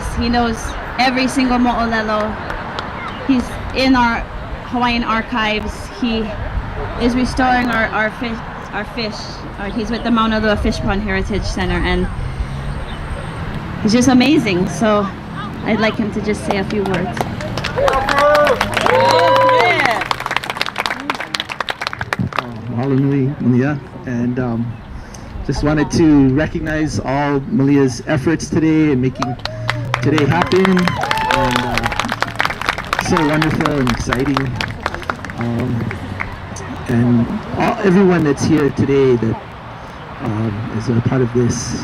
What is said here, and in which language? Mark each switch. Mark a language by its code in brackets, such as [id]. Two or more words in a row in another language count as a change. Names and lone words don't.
[en] He knows every single mo'olelo. He's in our Hawaiian archives. He is restoring our fish. He's with the Maunalua Fish Pond Heritage Center, and he's just amazing. So I'd like him to just say a few words. [haw] Mahalo nui, Malia, [en] and just wanted to recognize all Malia's efforts today in making today happen, and so wonderful and exciting, and everyone that's here today that is a part of this.